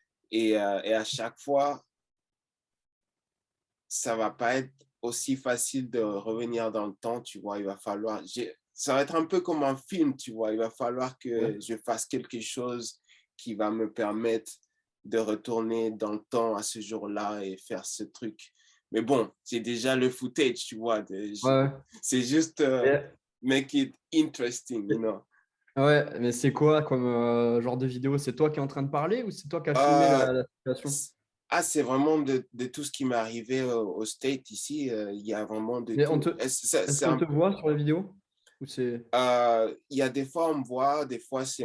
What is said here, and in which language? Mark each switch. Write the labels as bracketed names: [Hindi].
[French] Et à chaque fois, ça va pas être aussi facile de revenir dans le temps, tu vois. Il va falloir, ça va être un peu comme un film, tu vois. Il va falloir que Ouais. je fasse quelque chose qui va me permettre de retourner dans le temps à ce jour-là et faire ce truc. Mais bon, c'est déjà le footage, tu vois. Ouais. C'est juste Et- [English] make it interesting, you know. [French] ouais, mais c'est quoi comme genre de vidéo? C'est toi qui es en train de parler ou c'est toi qui as filmé Euh, la situation? c'est vraiment de tout ce qui m'est arrivé au State ici. Il y a vraiment de Mais tout. est-ce qu'on te voit sur la vidéo? Ou c'est... Il y a des fois, on me voit, des fois, c'est